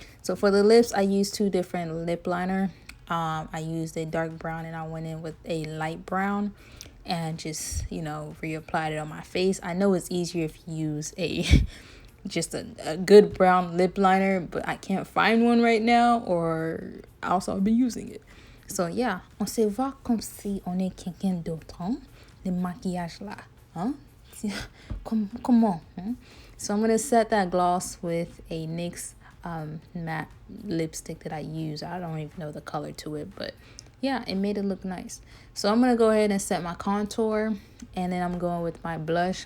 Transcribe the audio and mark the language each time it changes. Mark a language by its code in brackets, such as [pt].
[en] So for the lips, I used two different lip liner. I used a dark brown and I went in with a light brown and just, you know, reapplied it on my face. I know it's easier if you use a just a good brown lip liner, but I can't find one right now, or else I'll be using it. [fr] So yeah, on se voit comme si on est quelqu'un d'autre, hein? Le maquillage là, hein? Comment? Hein? [en] So I'm gonna set that gloss with a NYX matte lipstick that I use. I don't even know the color to it, but yeah, it made it look nice. So I'm gonna go ahead and set my contour, and then I'm going with my blush.